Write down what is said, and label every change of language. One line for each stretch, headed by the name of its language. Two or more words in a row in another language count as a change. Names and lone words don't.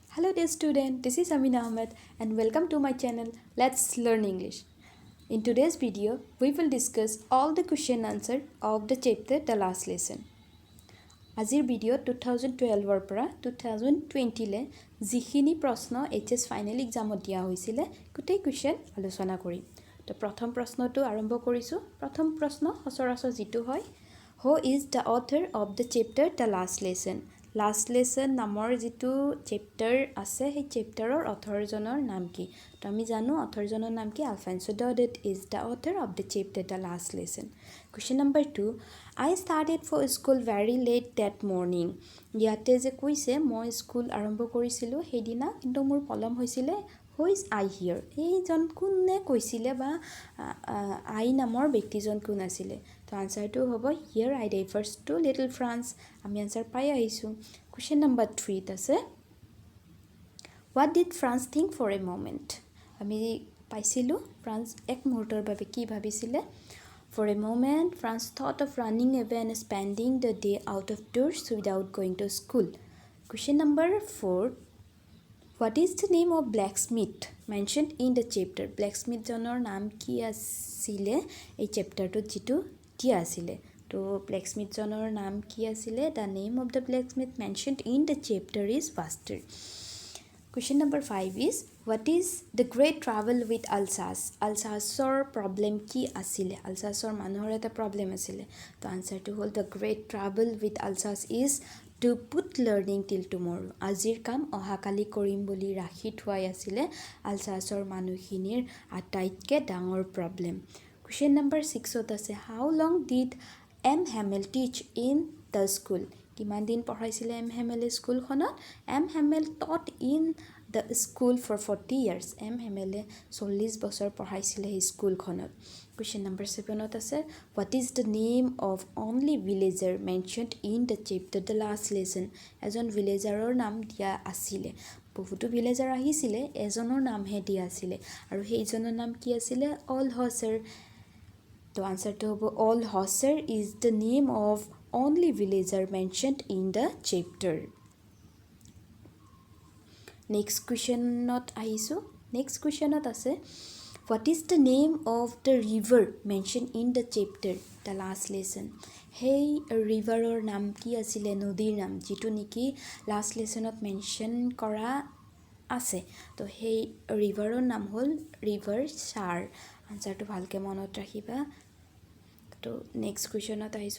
English: Hello dear student, this is Amina Ahmed and welcome to my channel Let's Learn English. In today's video, we will discuss all the question answer of the chapter The Last Lesson.
Assamese: আজিৰ ভিডিঅ' 2012 পৰা 2020 লে যিখিনি প্ৰশ্ন HS
English: final exam
Assamese: দিয়া হৈছিলে গোটেই কুৱেশ্যন আলোচনা কৰিম। তো প্ৰথম প্ৰশ্নটো আৰম্ভ কৰিছোঁ। প্ৰথম প্ৰশ্ন সচৰাচৰ যিটো হয়,
English: Who is the author of the chapter The Last Lesson.
Assamese: লাষ্ট লেছন নামৰ যিটো চেপ্টাৰ আছে সেই চেপ্টাৰৰ অথৰজনৰ নাম কি? তো আমি জানো অথৰজনৰ নাম কি?
English: Alfonso Daudet is the author of the chapter The Last Lesson. Question number 2, I started for school very late that morning.
Assamese: ইয়াতে যে কৈছে মই স্কুল আৰম্ভ কৰিছিলোঁ সেইদিনা, কিন্তু মোৰ পলম হৈছিলে।
English: Who is I here?
Assamese: এইজন কোনে কৈছিলে বা আই নামৰ ব্যক্তিজন কোন আছিলে? তো আনচাৰটো হ'ব
English: here I refers to little France.
Assamese: আমি আনচাৰ পাই আহিছোঁ।
English: question number 3 আছে, what did France think for a moment.
Assamese: আমি পাইছিলোঁ ফ্ৰান্স এক মুহূৰ্তৰ বাবে কি ভাবিছিলে?
English: For a moment, France thought of running away and spending the day out of doors without going to school. Question number 4, what is the name of blacksmith mentioned in the chapter?
Assamese: Blacksmith জনৰ নাম কি আছিলে এই চেপ্টাৰটোত যিটো দিয়া আছিলে? তো blacksmith জনৰ নাম কি আছিলে?
English: The name of the blacksmith mentioned in the chapter is Buster. Question number 5 is, what is the great trouble with Alsace?
Assamese: Alsaceৰ problem কি আছিলে? Alsaceৰ মানুহৰ এটা problem আছিলে। তো আনচাৰটো হ'ল
English: the great trouble with Alsace is to put learning till tomorrow.
Assamese: আজিৰ কাম অহাকালি কৰিম বুলি ৰাখি থোৱাই আছিলে আলচাছৰ মানুহখিনিৰ আটাইতকৈ ডাঙৰ প্ৰব্লেম।
English: question number
Assamese: 6ত আছে,
English: how long did M. Hamel teach in the school?
Assamese: কিমান দিন পঢ়াইছিলে এম হেমেলে স্কুলখনত?
English: এম হেমেল taught in the school for 40 years.
Assamese: এম হেমেলে 40 বছৰ পঢ়াইছিলে সেই স্কুলখনত।
English: question number
Assamese: 7ত আছে,
English: what is the name of only villager mentioned in the chapter The Last Lesson?
Assamese: এজন ভিলেজাৰৰ নাম দিয়া আছিলে। বহুতো ভিলেজাৰ আহিছিলে, এজনৰ নামহে দিয়া আছিলে আৰু সেইজনৰ নাম কি আছিলে?
English: Althusser.
Assamese: তো আনচাৰটো হ'ব
English: Althusser is the name of only villager mentioned in the chapter. Next questionত
Assamese: আহিছোঁ।
English: Next questionত
Assamese: আছে,
English: what is the name of the river mentioned in the chapter The Last Lesson?
Assamese: সেই ৰিভাৰৰ নাম কি আছিলে? নদীৰ নাম যিটো নেকি লাষ্ট লেছনত মেনশ্যন কৰা আছে। তো সেই ৰিভাৰৰ নাম হ'ল ৰিভাৰ চাৰ। আনচাৰটো ভালকৈ মনত ৰাখিবা। তো
English: next question
Assamese: আহিছোঁ।